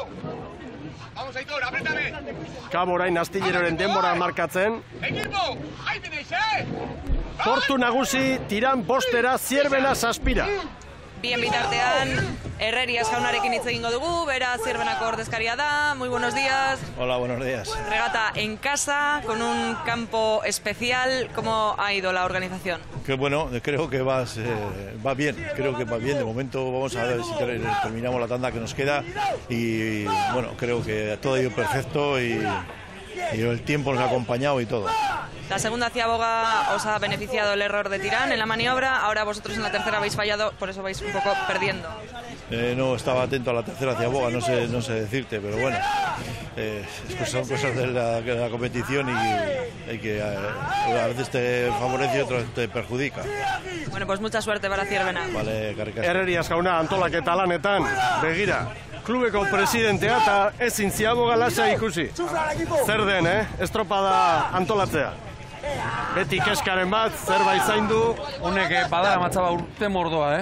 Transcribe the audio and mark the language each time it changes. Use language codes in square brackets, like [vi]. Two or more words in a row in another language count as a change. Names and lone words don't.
[eu] Kabo orain Astilleraren denbora markatzen. Portu nagusi, Tiran 5, Zierbena 7. Bien bitartean, Herrerias jaunarekin hitz egingo dugu, bera Zierbenako ordezkaria da. [es] Muy buenos días. Hola, buenos días. Regata en casa, con un campo especial. ¿Cómo ha ido la organización? Que bueno, creo que va bien, De momento vamos a ver si terminamos la tanda que nos queda y bueno, creo que todo ha ido perfecto y el tiempo nos ha acompañado y todo. La segunda ciaboga os ha beneficiado el error de Tirán en la maniobra, ahora vosotros en la tercera habéis fallado, por eso vais un poco perdiendo. No estaba atento a la tercera ciaboga, no sé decirte, pero bueno, son cosas de la competición y hay que a veces te favorece y otras te perjudica. Bueno, pues mucha suerte para Zierbena. [eu] Vale, karrikasko. Herrerias jauna antolaketa lanetan, begira. Klubeko presidentea eta ezin ziaboga lasa ikusi. Zer den, estropada antolatzea. Beti keskaren bat, zerbait zaindu. Honek badara matzaba urte mordoa,